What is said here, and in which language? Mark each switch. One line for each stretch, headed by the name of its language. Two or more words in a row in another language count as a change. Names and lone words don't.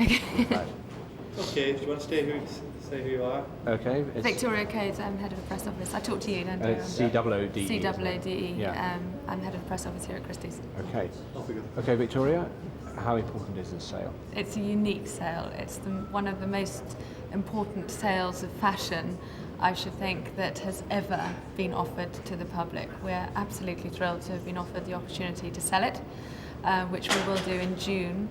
English: Okay. Right. Okay, do you want to say who you are? Okay. It's Victoria Coates, I'm head of the press office. I talked to you, don't I? C-O-O-D-E. C-O-O-D-E. Yeah. I'm head of the press office here at Christie's. Okay. Okay, Victoria, how important is this sale? It's a unique sale. It's one of the most important sales of fashion I should think, that has ever been offered to the public. We're absolutely thrilled to have been offered the opportunity to sell it, which we will do in June.